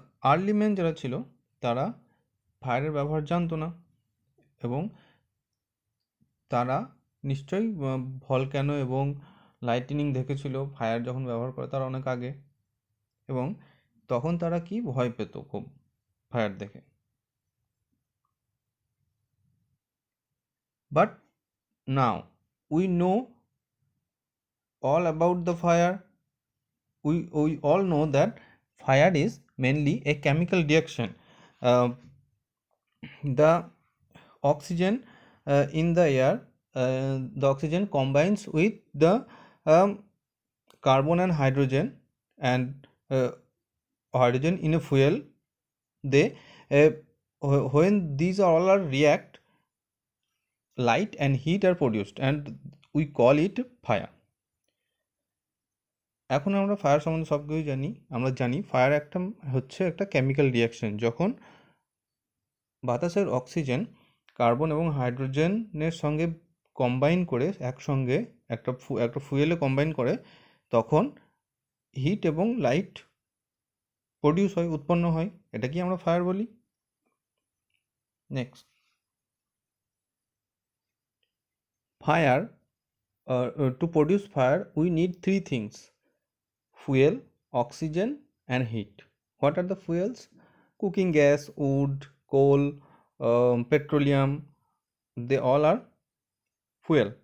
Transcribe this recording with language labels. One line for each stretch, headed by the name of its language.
Bangla: Early man যারা ছিল তারা ফায়ারের ব্যবহার জানতো না, এবং তারা নিশ্চয়ই ভলক্যানো এবং লাইটনিং দেখেছিল ফায়ার যখন ব্যবহার করে তার অনেক আগে, এবং তখন তারা কি ভয় পেত খুব ফায়ার দেখে।
English: But now we know all about the fire. We all know that fire is mainly a chemical reaction. The oxygen in the air, the oxygen combines with the carbon and hydrogen in a fuel. They when these all are react, light and heat are produced and we call it fire.
Bangla: এখন আমরা fire সম্বন্ধে সব কিছু জানি। আমরা জানি fire একটা chemical reaction. যখন বাতাসের অক্সিজেন কার্বন এবং হাইড্রোজেনের সঙ্গে কম্বাইন করে একসঙ্গে একটা ফুয়েলে কম্বাইন করে, তখন হিট এবং লাইট প্রডিউস হয়, উৎপন্ন হয়। এটা কি আমরা ফায়ার বলি।
English: Next, fire to produce fire we need three things: fuel, oxygen and heat. What are the fuels? Cooking gas, wood, coal, petroleum, they all are fuel.